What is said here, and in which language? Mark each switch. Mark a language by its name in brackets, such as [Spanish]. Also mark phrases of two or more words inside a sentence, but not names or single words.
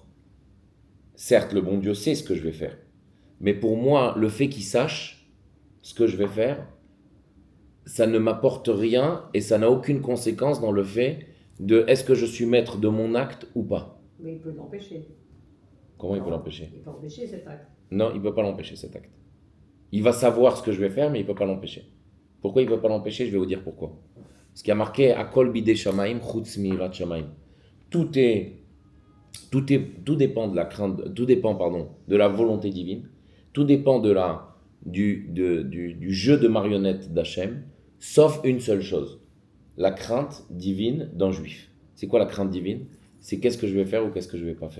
[French] Certes, le bon Dieu sait ce que je vais faire, mais pour moi, le fait qu'il sache ce que je vais faire, ça ne m'apporte rien et ça n'a aucune conséquence dans le fait de est-ce que je suis maître de mon acte ou pas. Mais il peut l'empêcher. Comment il peut l'empêcher? Il peut empêcher cet acte. Non, il ne peut pas l'empêcher cet acte. Il va savoir ce que je vais faire, mais il ne peut pas l'empêcher. Pourquoi il ne peut pas l'empêcher? Je vais vous dire pourquoi. Ce qui a marqué [Hebrew] הכל בידי שמים חוץ מיראת שמים. [French] Tout dépend de la crainte, tout dépend de la volonté divine, tout dépend du jeu de marionnettes d'Hachem, sauf une seule chose, la crainte divine d'un juif. C'est quoi la crainte divine? C'est qu'est-ce que je vais faire ou qu'est-ce que je ne vais pas faire.